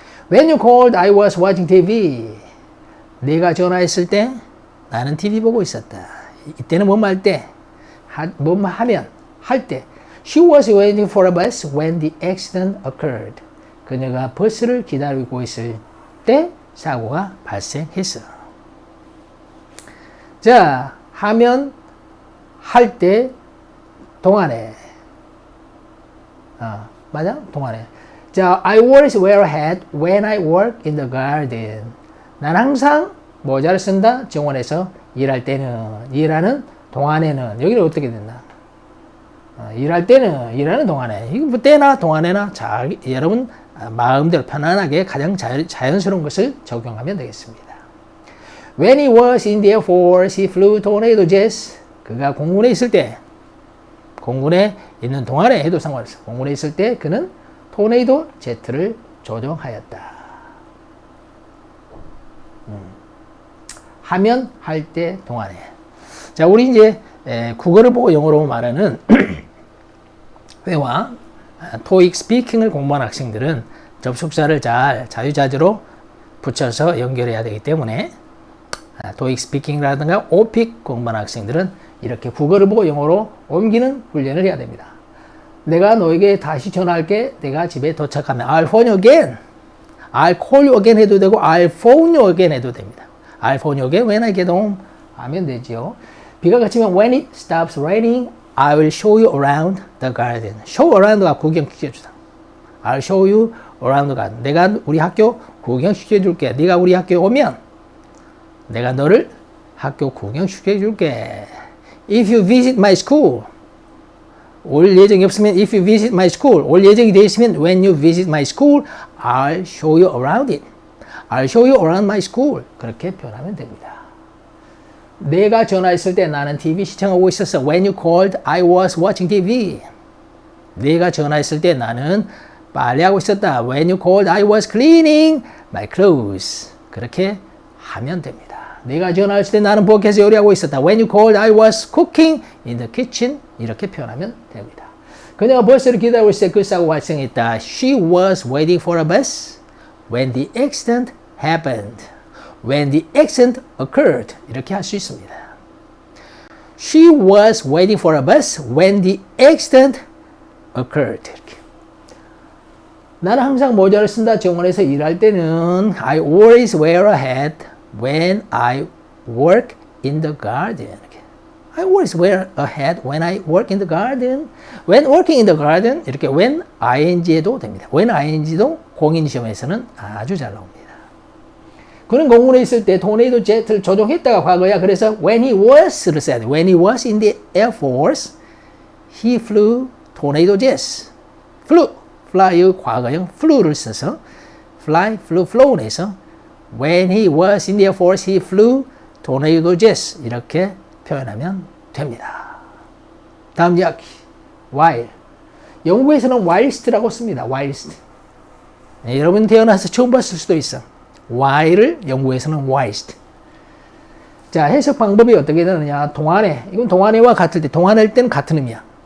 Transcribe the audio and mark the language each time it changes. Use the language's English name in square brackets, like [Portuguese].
[English] When you called, I was watching TV. [Korean] 네가 전화했을 때 나는 TV 보고 있었다. 이때는 뭐뭐 할 때, 뭐뭐 하면, 할 때. [English] She was waiting for a bus when the accident occurred. [Korean] 그녀가 버스를 기다리고 있을 때 사고가 발생했어. 자, 하면, 할 때, 동안에. 맞아? 동안에. [English] 자, I always wear a hat when I work in the garden. [Korean] 난 항상 모자를 쓴다. 정원에서 일할 때는. 일하는 동안에는. 여기는 어떻게 됐나? 일할 때는, 일하는 동안에. 이거 뭐 때나 동안에나 여러분 마음대로 편안하게 가장 자연스러운 것을 적용하면 되겠습니다. [English] When he was in the Air Force, he flew tornado jets. [Korean] 그가 공군에 있을 때, 공군에 있는 동안에 해도 상관없어. 공군에 있을 때 그는 토네이도 제트를 조종하였다. 하면, 할 때, 동안에. 자, 우리 이제 국어를 보고 영어로 말하는 회화, 토익 스피킹을 공부한 학생들은 접속사를 잘 자유자재로 붙여서 연결해야 되기 때문에 토익 스피킹이라든가 오픽 공부한 학생들은 이렇게 국어를 보고 영어로 옮기는 훈련을 해야 됩니다. 내가 너에게 다시 전화할게. 내가 집에 도착하면 [English] I'll phone you again. I'll call you again [Korean] 해도 되고 [English] I'll phone you again [Korean] 해도 됩니다. [English] I'll phone you again when I get home [Korean] 하면 되죠. 비가 그치면 [English] when it stops raining, I will show you around the garden. [Korean] show around가 구경시켜주다. [English] I'll show you around the garden. [Korean] 내가 우리 학교 구경시켜줄게. 네가 우리 학교에 오면 내가 너를 학교 구경시켜줄게. [English] If you visit my school, [Korean] 올 예정이 없으면 [English] if you visit my school, [Korean] 올 예정이 되어 있으면 [English] when you visit my school, I'll show you around it. I'll show you around my school. [Korean] 그렇게 표현하면 됩니다. 내가 전화했을 때 나는 TV 시청하고 있었어. [English] When you called, I was watching TV. [Korean] 내가 전화했을 때 나는 빨래하고 있었다. [English] When you called, I was cleaning my clothes. [Korean] 그렇게 하면 됩니다. 내가 전화했을 때 나는 부엌에서 요리하고 있었다. [English] When you called, I was cooking in the kitchen. [Korean] 이렇게 표현하면 됩니다. 그녀가 버스를 기다리고 있을 때 그 사고가 발생했다. [English] She was waiting for a bus when the accident happened. When the accident occurred. [Korean] 이렇게 할 수 있습니다. [English] She was waiting for a bus when the accident occurred. [Korean] 이렇게. 나는 항상 모자를 쓴다. 정원에서 일할 때는 [English] I always wear a hat when I work in the garden. [Korean] 이렇게. [English] I always wear a hat when I work in the garden. When working in the garden. [Korean] 이렇게 when ing에도 됩니다. when ing도 공인 시험에서는 아주 잘 나옵니다. 그는 공군에 있을 때 토네이도 제트를 조종했다가 과거야. 그래서 [English] when he was [Korean] 를 써야 돼. [English] When he was in the Air Force, he flew tornado jets. fly의 [Korean] 과거형 [English] flew를 써서 fly, flew, flown에서 when he was in the Air Force, he flew tornado jets. [Korean] 이렇게 표현하면 됩니다. 다음 이야기. while. 영국에서는 whilst라고 씁니다. [English] whilst. [Korean] 네, 여러분 태어나서 처음 봤을 수도 있어. while을 영국에서는 whilst. 자, 해석 방법이 어떻게 되느냐. 동안에, 이건 동안에와 같을 때, 동안일 때는 같은 의미야.